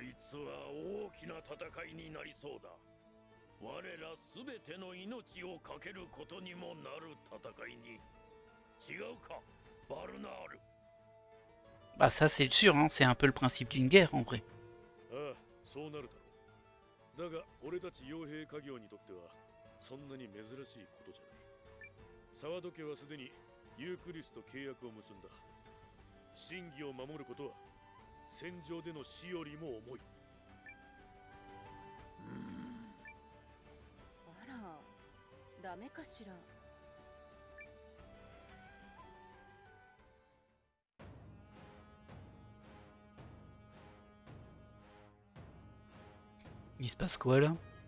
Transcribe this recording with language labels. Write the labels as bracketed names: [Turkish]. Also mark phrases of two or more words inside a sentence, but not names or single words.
[Japanese] スは大きな戦いになりそうだ。我らすべての命をかけることにもなる戦いに。違うか、バルナール。 [French] Bah ça c'est sûr, hein, c'est un peu le principe d'une guerre en vrai. [Japanese] ああ、そうなるだろう。だが俺たち傭兵家業にとってはそんなに珍しいことじゃない。沢戸家はすでにユークリスと契約を結んだ。真偽を守ることは戦場での死よりも重い。あら、ダメかしら。 [French] Il se passe quoi là?